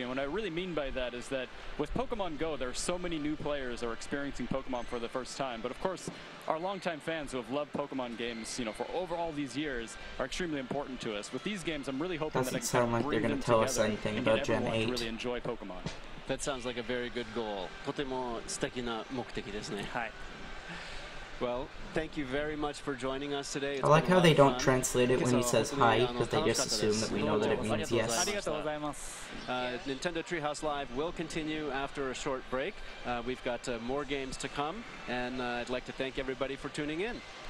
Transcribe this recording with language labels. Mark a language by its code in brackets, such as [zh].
[en] And what I really mean by that is that with Pokemon Go, there are so many new players that are experiencing Pokemon for the first time. But of course, our longtime fans who have loved Pokemon games, for over all these years, are extremely important to us. With these games, I'm really hoping that I can sound like they're going to tell us anything about Gen 8. To really enjoy Pokemon. That sounds like a very good goal. [ja] とても素敵な目的ですね。はい。 [en] Well, thank you very much for joining us today. I like how they don't translate it when he says hi, because they just assume that we know that it means yes. Nintendo Treehouse Live will continue after a short break. We've got more games to come, and I'd like to thank everybody for tuning in.